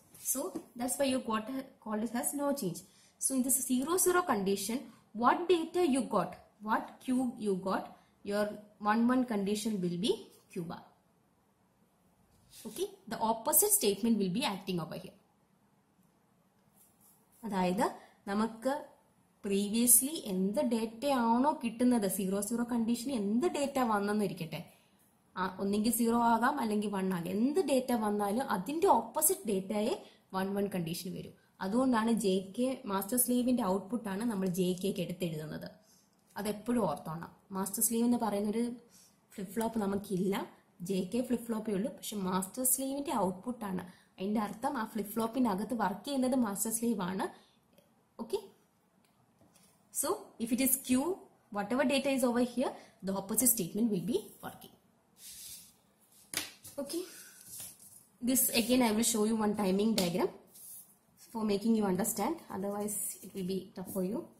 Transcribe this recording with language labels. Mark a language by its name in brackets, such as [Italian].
[English] So that's why you called it as no change. So in this 0 0 condition, what data you got, what Q you got, your 1 1 condition will be Q bar. Okay, the opposite statement will be acting over here. [Malayalam] അതായത് നമുക്ക് previously എന്ത് data ആണോ കിട്ടുന്നത് 0 0 condition എന്ത് data വന്നെന്നിരിക്കട്ടെ, ഒന്നെങ്കിൽ 0 ആകാം അല്ലെങ്കിൽ 1 ആകാം, എന്ത് ഡേറ്റ വന്നാലും അതിന്റെ ഓപ്പോസിറ്റ് ഡേറ്റയെ 1 1 കണ്ടീഷൻ വരും. അതുകൊണ്ടാണ് JK മാസ്റ്റർ സ്ലീവിന്റെ ഔട്ട്പുട്ടാണ് നമ്മൾ JKക്ക് എടുത്തെഴുതുന്നത്. അതെപ്പോഴും ഓർത്തോണം. മാസ്റ്റർ സ്ലീവ് എന്ന് പറയുന്നൊരു ഫ്ലിപ്പ് ഫ്ലോപ്പ് നമുക്കില്ല, JK ഫ്ലിപ്പ് ഫ്ലോപ്പേ ഉള്ളൂ. പക്ഷെ മാസ്റ്റർ സ്ലീവിന്റെ ഔട്ട്പുട്ടാണ്. അതിന്റെ അർത്ഥം ആ ഫ്ലിപ്പ് ഫ്ലോപ്പിനകത്ത് വർക്ക് ചെയ്യുന്നത് മാസ്റ്റർ സ്ലീവ് ആണ്. [English] Okay, so if it is Q, whatever data is over here, the opposite statement will be working. Okay, this again I will show you one timing diagram for making you understand, otherwise it will be tough for you.